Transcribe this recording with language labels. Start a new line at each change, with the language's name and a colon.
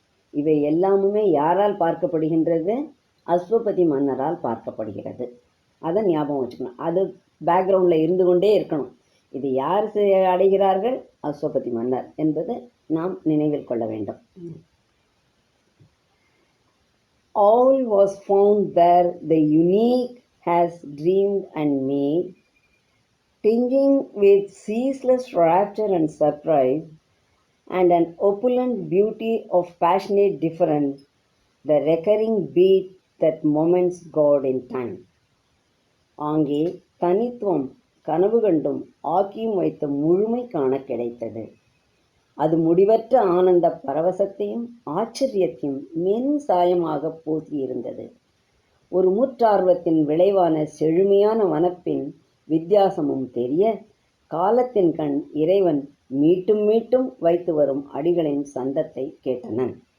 Tamil: இவை எல்லாமுமே யாரால் பார்க்கப்படுகின்றது? அஸ்வபதி மன்னரால் பார்க்கப்படுகிறது. அதை ஞாபகம் வச்சுக்கணும். அது பேக்ரவுண்டில் இருந்து கொண்டே இருக்கணும். இது யார் அடைகிறார்கள்? அஸ்வபதி மன்னர் என்பது நாம் நினைவில் கொள்ள வேண்டும்.
English: All was found there the unique has dreamed and made, tinging with ceaseless rapture and surprise, and an opulent beauty of passionate difference, the recurring beat that moments God in time.
Tamil: ஆங்கே தனித்துவம் கனவு கண்டும் ஆக்கியும் வைத்த முழுமை காண கிடைத்தது. அது முடிவற்ற ஆனந்த பரவசத்தையும் ஆச்சரியத்தையும் மென் சாயமாக பூசியிருந்தது. ஒரு முற்றார்வத்தின் விளைவான செழுமையான வனப்பின் வித்தியாசமும் தெரிய, காலத்தின் கண் இறைவன் மீட்டும் மீட்டும் வைத்து வரும் அடிகளின் சந்தத்தை கேட்டனன்.